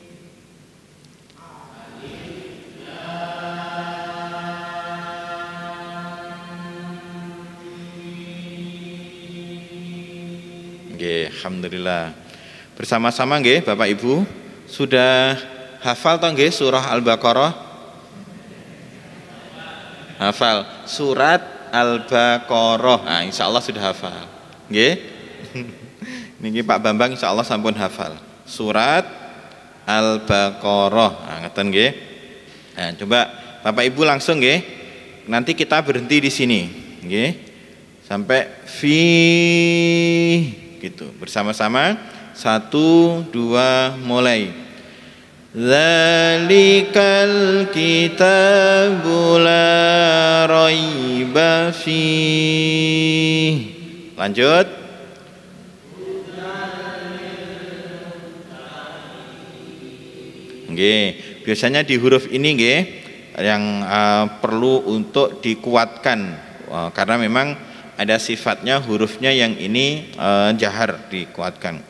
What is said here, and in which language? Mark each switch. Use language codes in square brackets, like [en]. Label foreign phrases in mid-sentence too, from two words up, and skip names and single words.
[jv] Nggih, alhamdulillah. [id] Bersama-sama nggih Bapak Ibu, sudah hafal toh nggih surah Al-Baqarah? Hafal surat Al-Baqarah. Nah, insyaallah sudah hafal. Nggih. [jv] Niki Pak Bambang insyaallah sampun hafal. [id] Surat Al-Baqarah. Nah, [jv] ngeten nggih. [id] Nah, coba Bapak Ibu langsung nggih. Nanti kita berhenti di sini, nggih. Sampai fi gitu. Bersama-sama 1 2 mulai. [ar] ذلك الكتاب لا ريب فيه. [id] Lanjut. Nggih, biasanya di huruf ini nggih yang perlu untuk dikuatkan karena memang ada sifatnya hurufnya yang ini jahar, dikuatkan.